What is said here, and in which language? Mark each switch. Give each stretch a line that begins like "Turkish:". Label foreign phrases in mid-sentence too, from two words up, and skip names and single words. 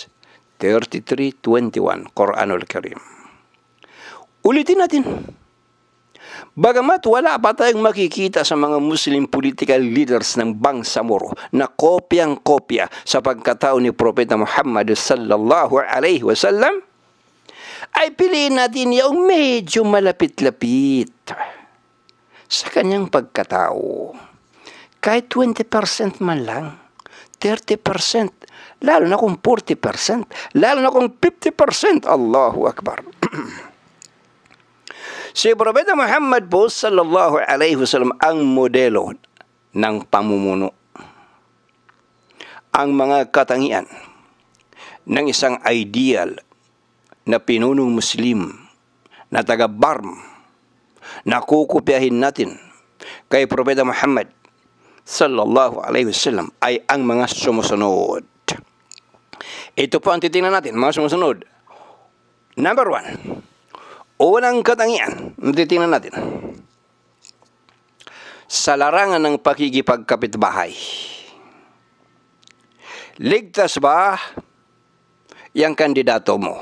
Filipino: 33:21, Quranul Karim. Ulitin natin. Bagamat wala pa tayong makikita sa mga
English: Muslim political leaders
Filipino: ng Bangsamoro na kopyang-kopya sa pagkatao ni Propeta Muhammad
Arabic: صلى الله عليه وسلم,
Filipino: ay piliin natin yung medyo malapit-lapit sa kanyang pagkatao. Kahit 20% man lang, 30%, lalo na kung 40%, lalo na kung 50%,
Arabic: الله أكبر.
Filipino: Si Propeta Muhammad po
Arabic: صلى الله عليه وسلم
Filipino: ang modelo ng pamumuno. Ang mga katangian ng isang ideal na pinunong Muslim na taga-Barm na kukopyahin natin kay Propeta Muhammad
Arabic: صلى الله عليه وسلم
Filipino: ay ang mga sumusunod. Ito po ang titingnan natin, mga sumusunod. Number 1. Unang katangian, titingnan natin. Sa larangan ng pakikipagkapitbahay. Ligtas ba yung kandidato mo?